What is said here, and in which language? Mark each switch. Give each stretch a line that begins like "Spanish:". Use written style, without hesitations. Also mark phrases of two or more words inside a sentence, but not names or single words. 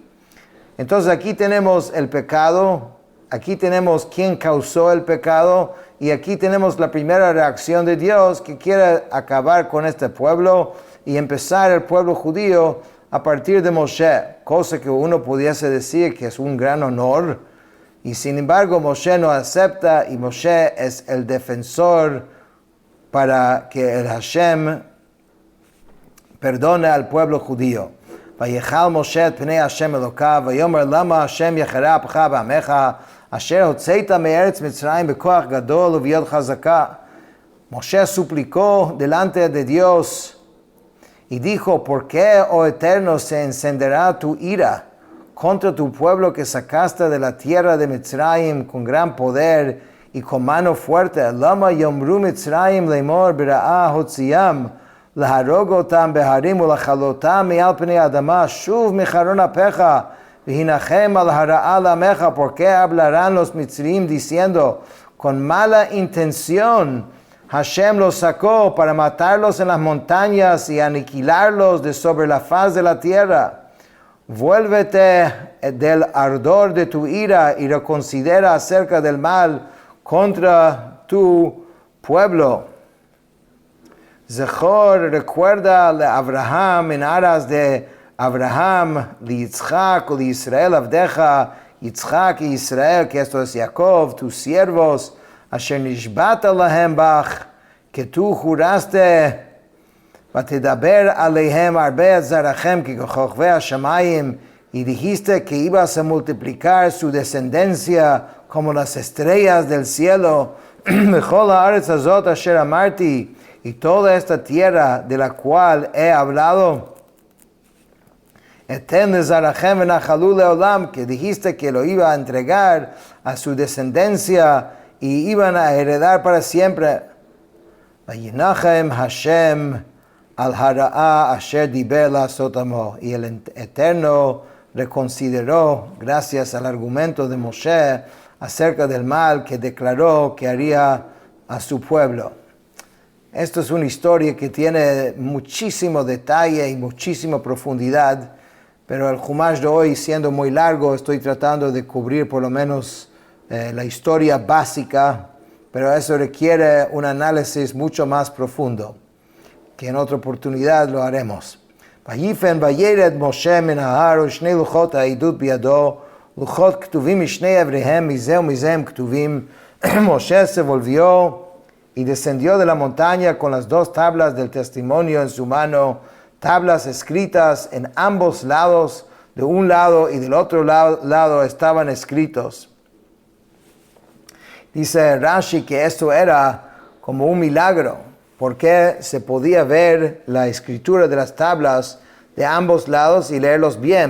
Spanish: Entonces aquí tenemos el pecado, aquí tenemos quién causó el pecado, y aquí tenemos la primera reacción de Dios que quiere acabar con este pueblo y empezar el pueblo judío a partir de Moshe, cosa que uno pudiese decir que es un gran honor. Y sin embargo, Moshe no acepta, y Moshe es el defensor para que el Hashem perdone al pueblo judío.
Hebrew: ויחל משה את פני השם אלוקיו ויאמר למה השם יחרה אפך בעמך אשר הוצאת מארץ מצרים בכח גדול וביד חזקה.
Spanish: Moshe suplicó delante de Dios y dijo, ¿por qué, oh Eterno, se encenderá tu ira contra tu pueblo que sacaste de la tierra de Mitzrayim con gran poder y con mano fuerte?
Hebrew: למה יאמרו מצרים לאמר ברעה הוציאם להרג אתם בהרים ולכלתם מעל פני האדמה שוב מחרון אפך והנחם על הרעה לעמך.
Spanish: ¿Por qué hablarán los Mitzrayim diciendo, con mala intención Hashem los sacó para matarlos en las montañas y aniquilarlos de sobre la faz de la tierra? Vuélvete del ardor de tu ira y reconsidera acerca del mal contra tu pueblo. Zechor, recuerda a Abraham en aras de Abraham, Yitzchak, de Israel, Avdeja, Yitzchak y Israel, que esto es Jacob, tus siervos,
Hebrew: אשר נשבעת להם בך, que tú juraste, ותדבר אליהם ארבה זרעכם ככוכבי השמים,
Spanish: y dijiste que ibas a multiplicar su descendencia como las estrellas del cielo.
Hebrew: וכל הארץ הזאת אשר אמרתי,
Spanish: y toda esta tierra de la cual he hablado.
Hebrew: אתן לזרעכם ונחלו לעולם,
Spanish: que dijiste que lo iba a entregar a su descendencia y iban a heredar para siempre.
Hebrew: וינחם השם על הרעה אשר דבר לעשות עמו,
Spanish: y el Eterno reconsideró, gracias al argumento de Moshe, acerca del mal que declaró que haría a su pueblo. Esto es una historia que tiene muchísimo detalle y muchísima profundidad, pero el Jumash de hoy, siendo muy largo, estoy tratando de cubrir por lo menos la historia básica, pero eso requiere un análisis mucho más profundo, que en otra oportunidad lo haremos.
Hebrew: ויפן וירד משה מן ההר ושני לוחות העדות בידו, לוחות כתובים משני אבריהם, מזה ומזה הם כתובים.
Spanish: Moshe se volvió y descendió de la montaña con las dos tablas del testimonio en su mano, tablas escritas en ambos lados, de un lado y del otro lado estaban escritos. Dice Rashi que esto era como un milagro, porque se podía ver la escritura de las tablas de ambos lados y leerlos bien.